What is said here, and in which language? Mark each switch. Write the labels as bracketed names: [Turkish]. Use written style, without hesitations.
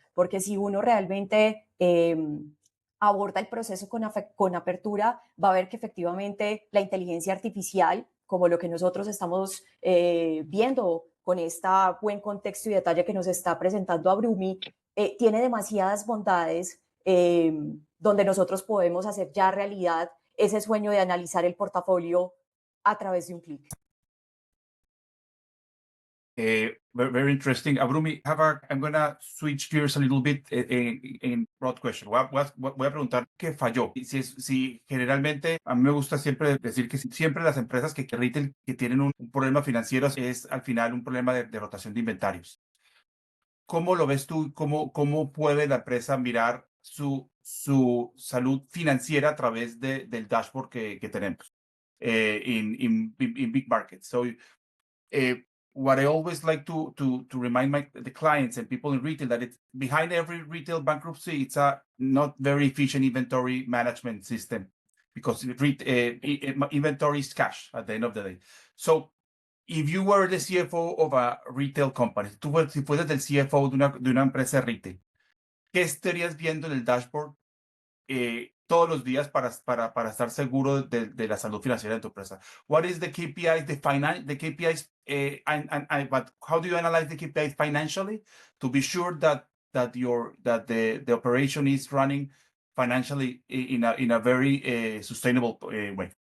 [Spanish] Porque si uno realmente aborda el proceso con apertura, va a ver que efectivamente la inteligencia artificial, como lo que nosotros estamos viendo con este buen contexto y detalle que nos está presentando Abrumi, tiene demasiadas bondades donde nosotros podemos hacer ya realidad ese sueño de analizar el portafolio a través de un clic. [English] Very interesting. Abrumi, I'm going to switch gears a little bit in broad question. [Spanish] Voy a preguntar qué falló. Si generalmente, a mí me gusta siempre decir que siempre las empresas que retail que tienen un problema financiero es al final un problema de rotación de inventarios. ¿Cómo lo ves tú? ¿Cómo puede la empresa mirar su salud financiera a través del dashboard que tenemos [English] in big markets? So, what I always like to remind the clients and people in retail that it's behind every retail bankruptcy, it's a not very efficient inventory management system because inventory is cash at the end of the day. So if you were the CFO of a retail company, [Spanish] si fueras el CFO de una empresa retail, ¿qué estarías viendo en el dashboard todos los días para estar seguro de la salud financiera de tu empresa? [English] What is the KPIs, the KPIs, but how do you analyze the KPIs financially to be sure that the operation is running financially in a very sustainable way?